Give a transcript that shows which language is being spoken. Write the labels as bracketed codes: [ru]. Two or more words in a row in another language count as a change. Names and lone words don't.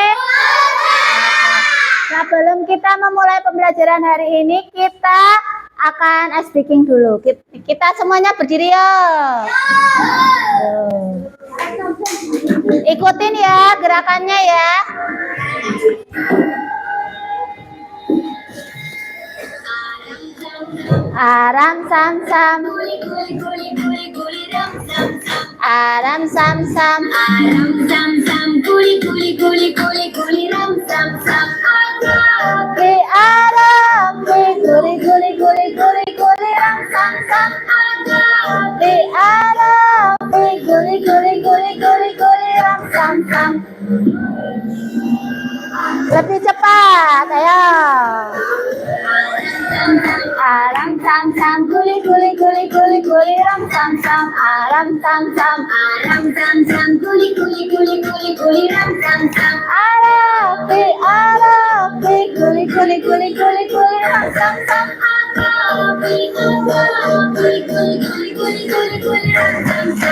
[id] Sebelum kita memulai pembelajaran hari ini, kita akan [en] ice breaking [id] dulu. Kita semuanya berdiri ya. Ikutin ya gerakannya ya. Aram sam sam, aram sam sam, aram sam sam, guli guli guli guli guli ram sam sam. Ke aram, ke guli guli guli guli guli ram sam sam. Ke aram, ke guli guli guli guli guli ram sam sam. Lebih cepat, ayo. Aram sam sam, guli guli guli guli guli ram sam sam. Aram sam sam, aram sam sam, guli guli guli guli guli ram sam sam. Arapi, guli guli guli guli guli ram sam sam. Arapi, guli guli guli guli guli guli ram sam sam.